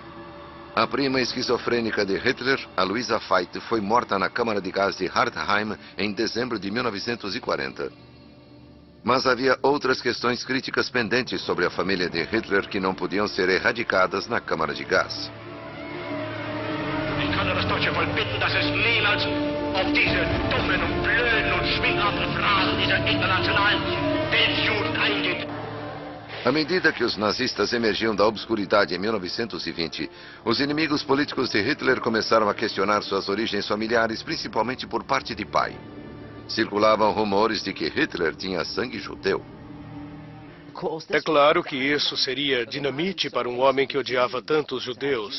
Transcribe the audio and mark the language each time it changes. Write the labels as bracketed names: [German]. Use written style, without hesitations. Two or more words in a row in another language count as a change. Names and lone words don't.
[Portuguese] A prima esquizofrênica de Hitler, Aloisa Veit, foi morta na câmara de gás de Hartheim em dezembro de 1940. Mas havia outras questões críticas pendentes sobre a família de Hitler que não podiam ser erradicadas na Câmara de Gás. [German] Ich kann nur das deutsche Volk bitten, dass es niemals auf diese dummen und blöden und schwinghaften Phrasen dieser internationalen Weltjugend eingeht. [Portuguese] À medida que os nazistas emergiam da obscuridade em 1920, os inimigos políticos de Hitler começaram a questionar suas origens familiares, principalmente por parte de pai. Circulavam rumores de que Hitler tinha sangue judeu. É claro que isso seria dinamite para um homem que odiava tanto os judeus.